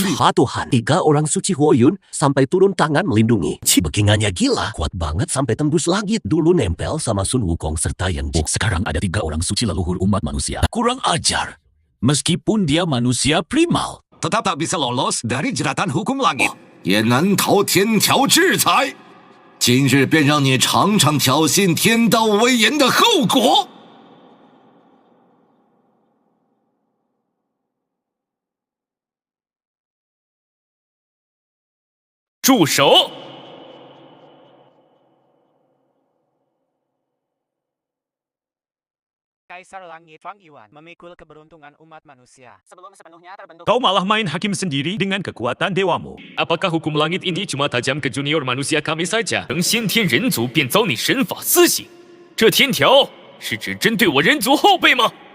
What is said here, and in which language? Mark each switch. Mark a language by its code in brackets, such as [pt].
[id] Tuhan, 3 orang suci Huoyun sampai turun tangan melindungi. Begingannya gila, kuat banget sampai tembus langit. Dulu nempel sama Sun Wukong serta Yang Jing. Sekarang ada 3 orang suci leluhur umat manusia. Kurang ajar. Meskipun dia manusia primal, tetap tak bisa lolos dari jeratan hukum langit. [zh] 也难逃天条制裁。今日便让你尝尝挑衅天道威严的后果。住手！ [id] Kaisar Langit Fang Yuan memikul keberuntungan umat manusia. Sebelum sepenuhnya terbentuk... Kau malah main hakim sendiri dengan kekuatan dewamu. Apakah hukum langit ini cuma tajam ke junior manusia kami saja? [zh] 等先天人族便遭你神法私刑，这天条是只针对我人族后辈吗？